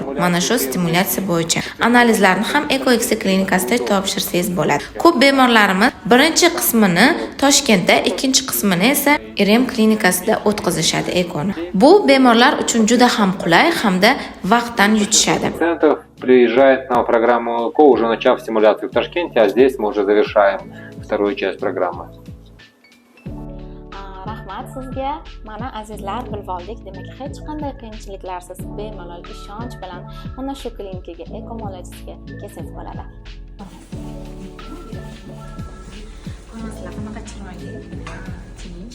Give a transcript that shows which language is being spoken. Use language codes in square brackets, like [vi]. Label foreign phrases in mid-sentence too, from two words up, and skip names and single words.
[uz] Mana shu stimulyatsiya bo'yicha analizlarni ham EcoX klinikasida topshirsangiz bo'ladi. Ko'p bemorlarimiz birinchi qismini Toshkentda, ikkinchi qismini esa IREM klinikasida o'tkazishadi ekoni. Bu bemorlar uchun juda ham qulay hamda vaqtdan yutishadi. [ru] Приезжает на программу ЭКО, уже начав стимуляцию в Ташкенте, а здесь мы уже завершаем вторую часть программы. [uz] Rahmat sizga. Mana azizlar bilib oldik. Demak, hech qanday qiyinchiliklarsiz bemalol ishonch bilan mana shu klinikaga eko muolajasiga kelsangiz bo'ladi. Ko'rasizlar, qanaqa chiroyli, tinch.